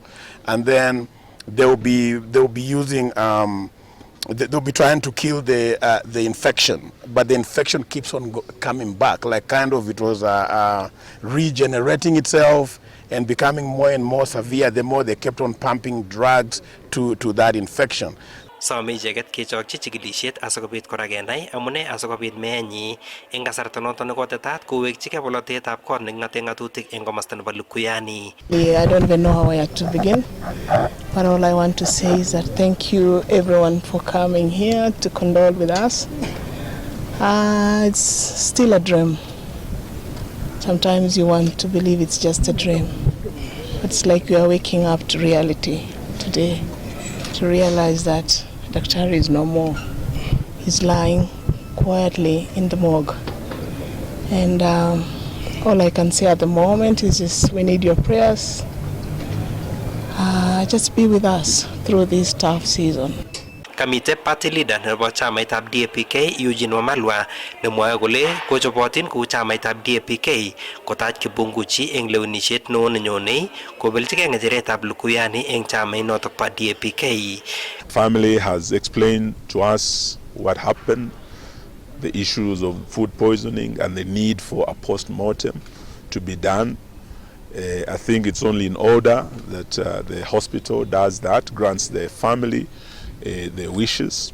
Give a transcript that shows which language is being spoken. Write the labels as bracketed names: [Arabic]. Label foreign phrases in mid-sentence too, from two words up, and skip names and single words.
[English] And then they'll be using, they'll be trying to kill the infection, but the infection keeps on coming back, like kind of it was regenerating itself and becoming more and more severe the more they kept on pumping drugs to that infection. [Kalenjin] Some icheket kechokchi chikilisiet asikobit kora kenai amune asikobit meenyi eng kasarta noto nekotetat kowekchigei bolotetab kot neking'ate ng'atutik eng komosta nebo Likuyani. [English] I don't even know how I have to begin, but all I want to say is that thank you everyone for coming here to condole with us. It's still a dream. Sometimes you want to believe it's just a dream. It's like you are waking up to reality today, to realize that Dr. is no more. He's lying quietly in the morgue. And all I can say at the moment is just we need your prayers. Just be with us through this tough season. [Kalenjin] Kamite [English] party leader [Kalenjin] nebo chamaitab DAP-K Eugene Wamalwa nemwoe kole kochobotin kou chamaitab DAP-K kotach kibunguchi eng lewenisiet neo nenyonei kobeljigei ngecheretab lukuyani eng chamainotok pa DAP-K. [English] Family has explained to us what happened, the issues of food poisoning and the need for a post-mortem to be done. I think it's only in order that the hospital does that, grants the family their wishes.